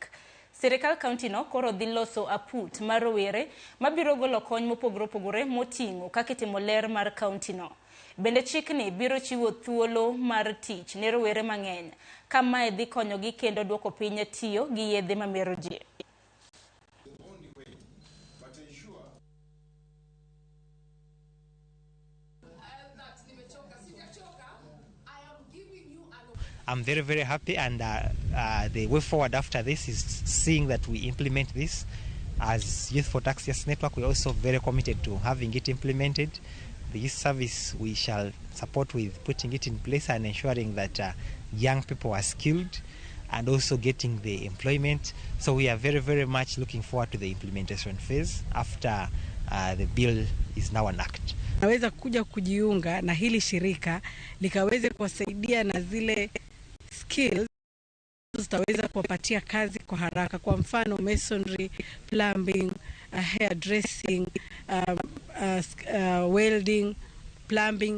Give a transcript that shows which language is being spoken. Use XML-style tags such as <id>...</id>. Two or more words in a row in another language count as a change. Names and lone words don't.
<luo>Sirikal County no koro dhi loso aput mar rawere mabiro golo kony mopogore moting'o kaka timo ler mar county no. Bende chikni biro chiwo thuolo mar tich ne rawere mang'eny kama dhi konyogi kendo duoko piny tiyo gi yedhe mamero ji.</luo> <en>I'm very, very happy, and the way forward after this is seeing that we implement this. As Youth for Taxpayers Network, we're also very committed to having it implemented. This service we shall support with putting it in place and ensuring that young people are skilled and also getting the employment. So we are very, very much looking forward to the implementation phase after the bill is now an act.</en> <sw>Naweza kuja kujiunga na hili shirika likaweze kuwasaidia na zile skills zitaweza kuwapatia kazi kwa haraka, kwa mfano</sw> <en>masonry, plumbing, hairdressing, welding, plumbing.</en>